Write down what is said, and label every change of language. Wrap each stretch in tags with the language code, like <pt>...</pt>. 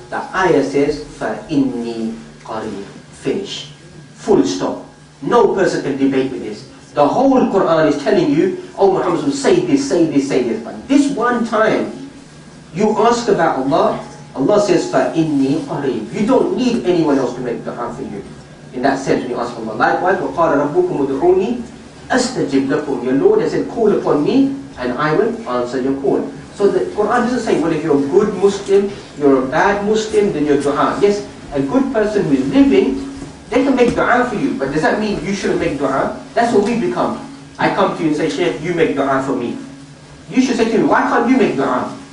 <en>The ayah says</en> <ar>فَإِنِّي قَرِيبٌ,</ar> <en>finish. Full stop. No person can debate with this. The whole Quran is telling you, oh Muhammad, say this, say this, say this. But this one time, you ask about Allah, Allah says,</en> <ar>فَإِنِّي قَرِيبٌ.</ar> <en>You don't need anyone else to make dua for you. In that sense, when you ask Allah. Likewise,</en> <ar>وَقَالَ رَبُّكُمُ ادْعُونِي أَسْتَجِبْ لَكُمْ.</ar> <en>Your Lord has said, call upon me, and I will answer your call. So the Quran doesn't say, well, if you're a good Muslim, you're a bad Muslim, then you're dua. Yes, a good person who is living, they can make dua for you, but does that mean you shouldn't make dua? That's what we become. I come to you and say, Shaykh, you make dua for me. You should say to me, why can't you make dua?</en>